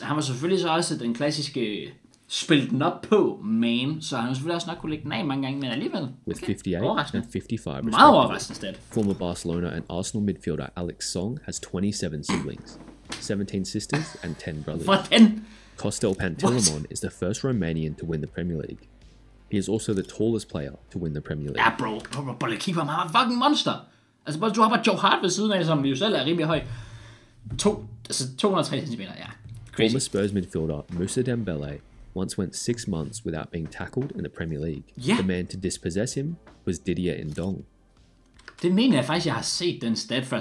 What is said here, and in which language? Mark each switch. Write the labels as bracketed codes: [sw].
[da] Han var selvfølgelig så også den klassiske spille den op på man, så han selvfølgelig også nok kunne lægge den af mange gange, men alligevel. [en] With 58 and 55 [da] meget overraskende stat. [en] Former Barcelona and Arsenal midfielder Alex Song has 27 siblings, 17 sisters and 10 brothers. [da] Hvordan? [en] Kostel Pantilimon is the first Romanian to win the Premier League. He is also the tallest player to win the Premier League. [da] Ja, bro, keeper, han var fucking monster. Altså, du har bare Joe Hart ved siden af, som jo selv er rimelig høj. 203 cm, ja. Crazy. [en] Former Spurs midfielder Moussa Dembele once went 6 months without being tackled in the Premier League. Yeah. The man to dispossess him was Didier Ndong. [da] Det mener jeg faktisk, jeg har set den stat før.